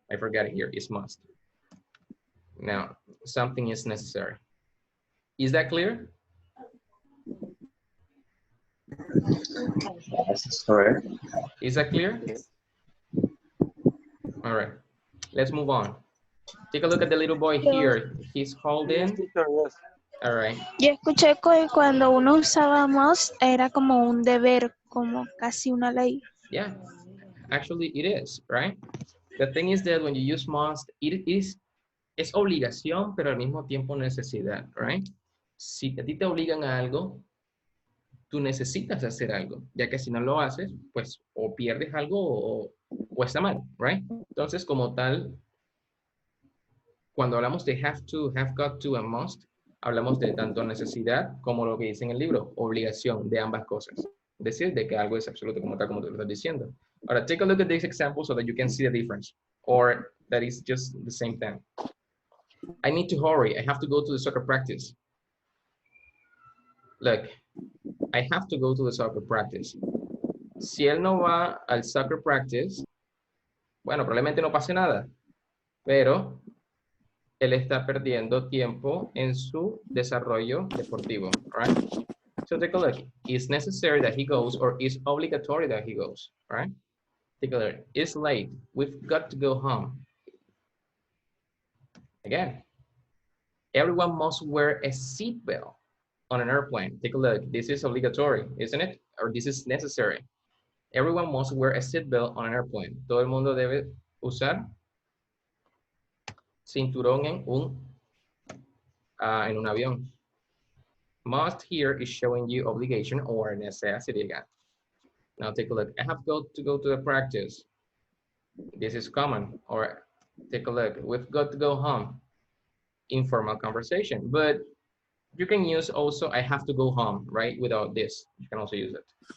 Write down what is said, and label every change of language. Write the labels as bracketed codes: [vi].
[en] I forgot it here, is must. Now, something is necessary. Is that clear? Yes, correct. Is that clear? Yes. All right, let's move on. Take a look at the little boy here. He's Yes, holding. teacher, yes. All right. [es] Yo escuché que cuando uno usaba must era como un deber, como casi una ley. [en] Yeah, actually it is, right? The thing is that when you use must, [es] es obligación, pero al mismo tiempo necesidad, [en] right? [es] Si a ti te obligan a algo, tú necesitas hacer algo, ya que si no lo haces, pues o pierdes algo o está mal, right? Entonces, como tal, cuando hablamos de have to, have got to, and must, hablamos de tanto necesidad como lo que dice en el libro, obligación de ambas cosas. Es decir, de que algo es absoluto como tal, como te lo estás diciendo. [en] Ahora, take a look at this example so that you can see the difference, or that is just the same thing. I need to hurry. I have to go to the soccer practice. Look, I have to go to the soccer practice. [es] Si él no va al soccer practice, bueno, probablemente no pase nada, pero él está perdiendo tiempo en su desarrollo deportivo, right? [en] So take a look. Is necessary that he goes or is obligatory that he goes, right? Take a look. It's late. We've got to go home. Again, everyone must wear a seatbelt on an airplane. Take a look. This is obligatory, isn't it? Or this is necessary. Everyone must wear a seatbelt on an airplane. [es] Todo el mundo debe usar cinturón en un avión. [en] Must here is showing you obligation or necessity again. Now take a look. I have got to go to the practice. This is common. Or take a look. We've got to go home. Informal conversation. But you can use also I have to go home, right? Without this. You can also use it.